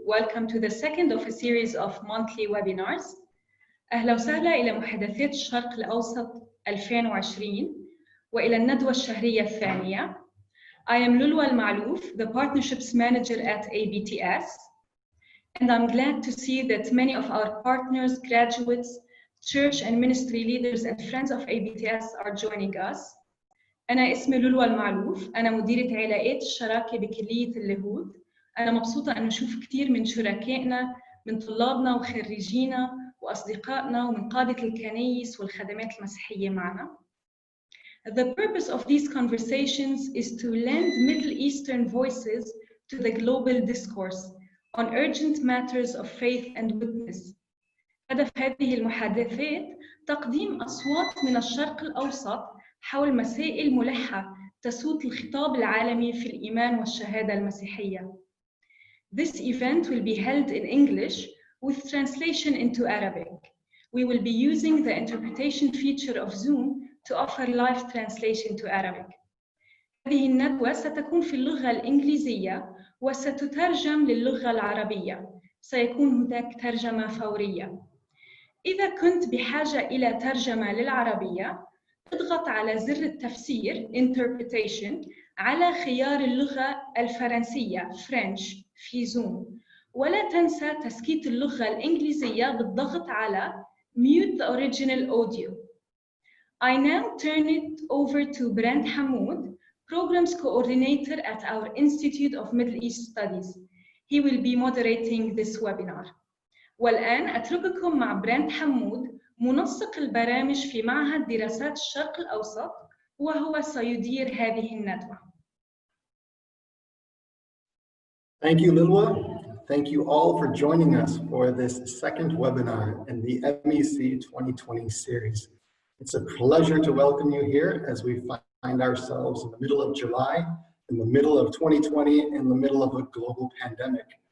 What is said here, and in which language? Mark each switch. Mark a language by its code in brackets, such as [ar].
[en] Welcome to the second of a series of monthly webinars. [ar] أهلا وسهلا إلى محادثات الشرق الأوسط 2020 وإلى الندوة الشهرية الثانية. [en] I am Lulwa Al-Ma'louf, the Partnerships Manager at ABTS, and I'm glad to see that many of our partners, graduates, church and ministry leaders and friends of ABTS are joining us. [ar] أنا اسمي لولو المعلوف، أنا مديرة علاقات الشراكة بكلية اللاهوت. أنا مبسوطة أن نشوف كثير من شركائنا، من طلابنا وخريجينا وأصدقائنا ومن قادة الكنائس والخدمات المسيحية معنا. [en] The purpose of these conversations is to lend Middle Eastern voices to the global discourse on urgent matters of faith and witness. [ar] هدف هذه المحادثات تقديم أصوات من الشرق الأوسط حول مسائل ملحة تسود الخطاب العالمي في الإيمان والشهادة المسيحية. [en] This event will be held in English with translation into Arabic. We will be using the interpretation feature of Zoom to offer live translation to Arabic. [ar] هذه الندوة ستكون في اللغة الإنجليزية وستترجم للغة العربية. سيكون هناك ترجمة فورية. إذا كنت بحاجة إلى ترجمة للعربية، اضغط على زر التفسير interpretation على خيار اللغة الفرنسية French في زوم، ولا تنسى تسكيت اللغة الإنجليزية بالضغط على [en] mute the original audio. I now turn it over to Brent Hamoud, Programs Coordinator at our Institute of Middle East Studies. He will be moderating this webinar. [ar] والآن أترككم مع برنت حمود، منسق البرامج في معهد دراسات الشرق الأوسط، وهو سيدير هذه الندوة. [en] Thank you, Lilwa. Thank you all for joining us for this second webinar in the MEC 2020 series. It's a pleasure to welcome you here as we find ourselves in the middle of July, in the middle of 2020, in the middle of a global pandemic.